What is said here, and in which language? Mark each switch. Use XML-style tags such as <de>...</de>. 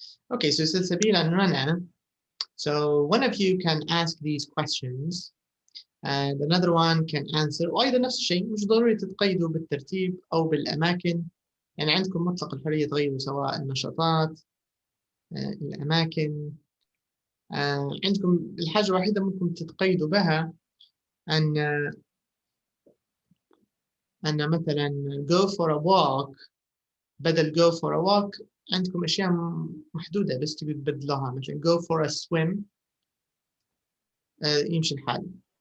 <en>Okay, so Sabila and Rana. So one of you can ask these questions and another one can answer.</en> <ar>وأيضا نفس الشيء مش ضروري تتقيدوا بالترتيب أو بالأماكن. يعني عندكم مطلق الحرية تغيروا سواء النشاطات الأماكن عندكم الحاجة الوحيدة ممكن تتقيدوا بها أن مثلا</ar> <en>go for a walk</en> <ar>بدل go for a walk عندكم أشياء محدودة بس تبي تبدلوها مثلا</ar> <en>go for a swim</en> <ar>يمشي الحال</ar>